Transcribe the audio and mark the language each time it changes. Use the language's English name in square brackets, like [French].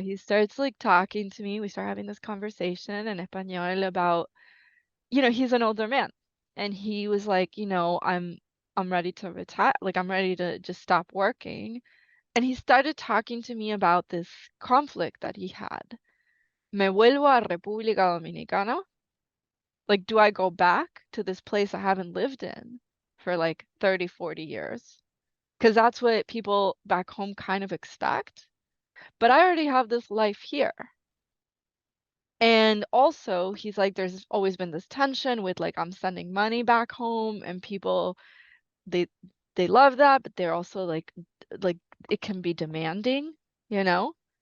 [English] He starts like talking to me. We start having this conversation in español about, he's an older man. And he was like, I'm ready to retire. Like I'm ready to just stop working. And he started talking to me about this conflict that he had. [Spanish] Me vuelvo a República Dominicana. [English] Like, do I go back to this place I haven't lived in for like 30, 40 years? Because that's what people back home kind of expect. But I already have this life here. And also, he's like, there's always been this tension with like, I'm sending money back home, and people, they they love that, but they're also like it can be demanding, you know?